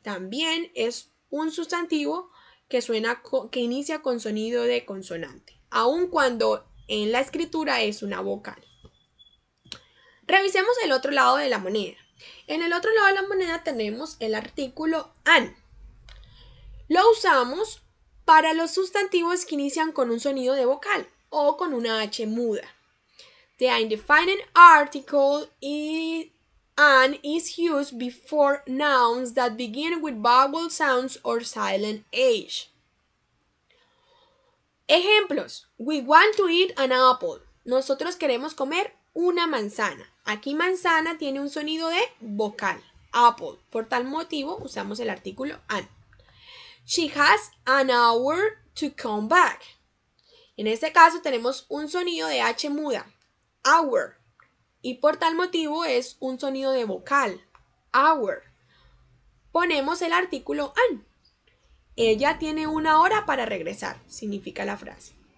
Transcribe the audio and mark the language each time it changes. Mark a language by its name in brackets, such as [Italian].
[Spanish] También es un sustantivo que inicia con sonido de consonante, aun cuando en la escritura es una vocal. Revisemos el otro lado de la moneda. En el otro lado de la moneda tenemos el artículo an. Lo usamos para los sustantivos que inician con un sonido de vocal o con una H muda. [English] The indefinite article an is used before nouns that begin with vowel sounds or silent H. Ejemplos. We want to eat an apple. [Spanish] Nosotros queremos comer una manzana. Aquí manzana tiene un sonido de vocal. Apple. Por tal motivo usamos el artículo an. [English] She has an hour to come back. [Spanish] En este caso tenemos un sonido de H muda. Hour. Y por tal motivo es un sonido de vocal. Hour. Ponemos el artículo an. Ella tiene una hora para regresar, significa la frase.